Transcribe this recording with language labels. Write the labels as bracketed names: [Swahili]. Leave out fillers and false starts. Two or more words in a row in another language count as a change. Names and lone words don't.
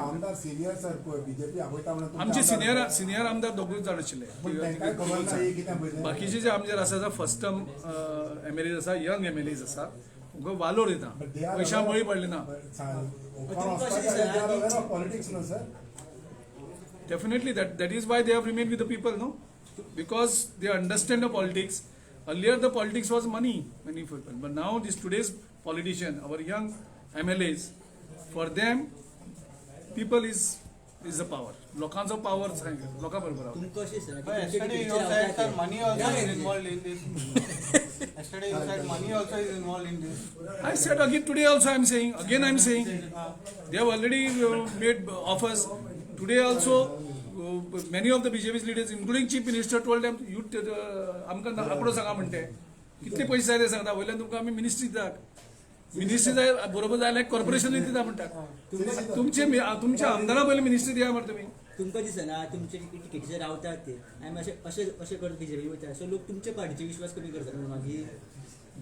[Konkani] आमदार सिनियर सर पळय बीजेपी आपयता म्हणून तुमचे आमचे आमदार- सिनियर आमदार दोगूच जाण पण आशिल्ले तांकांय खबर नाही कित्याक पळय बाकीचे जे आमचे आसा [English] first term MLAs [Konkani] आसा [English] young MLAs [Konkani] आसा वालोर येता पयशां बळी पडले ना [English] politics no sir Definitely, that is why they have remained with the people, no? Because they understand the politics. Earlier, the politics was money people. But now, today's politician, our young MLAs, for them, people is the power. [Konkani] लोकांचो power लोकां बरोबर. तुमकां अशें दिसना की [English] But [Konkani] तुमचे [English] yesterday [Konkani] टिकेटीचे [English] you said [Konkani] रावतात [English] that [Konkani] ते? [English] money also is involved in this. Yesterday you said money also is involved in this. I said again today also I am saying, again I am saying, they have already made offers. Today also, many of the BJP leaders, including Chief Minister, told them, you [Konkani] आमकां आपणो सांगा म्हणटे कितले पयशे जाय ते सांगता वयल्यान तुमकां आमी मिनिस्ट्री दितात मिनिस्ट्री जाय बरोबर जाल्यार कॉर्पोरेशन दिता म्हणटात तुमच्या आमदारा पयलीं मिनिस्ट्री दिया मरे तुमी तुमकां दिसना तुमचे टिकेटीचे रावतात ते आमी अशें करत बीजेपी वयता सो लोक तुमच्या पार्टीचे विश्वास कमी करतात म्हणून मागीर